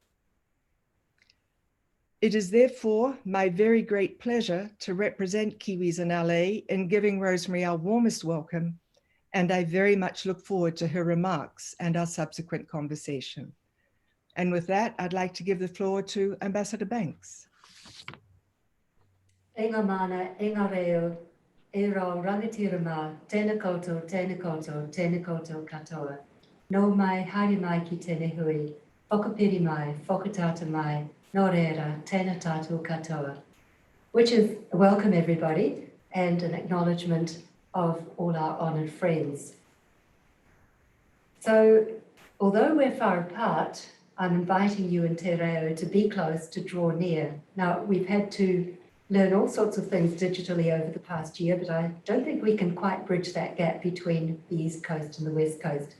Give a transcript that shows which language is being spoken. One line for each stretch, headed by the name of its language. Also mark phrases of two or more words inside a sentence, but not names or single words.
English: It is therefore my very great pleasure to represent Kiwis in LA in giving Rosemary our warmest welcome, and I very much look forward to her remarks and our subsequent conversation. And with that, I'd like to give the floor to Ambassador Banks.
Māori: Enga mana, enga reo, e rau rangatira mā, tēnā koutou, tēnā koutou, tēnā koutou katoa. no mai haere mai ki tēnei hui, whakapiri mai, whakatata mai, nō reira, tēnā tātou katoa,
English: which is welcome everybody and an acknowledgement of all our honoured friends. So, although we're far apart, I'm inviting you in Te Reo to be close, to draw near. Now, we've had to learn all sorts of things digitally over the past year, but I don't think we can quite bridge that gap between the East Coast and the West Coast.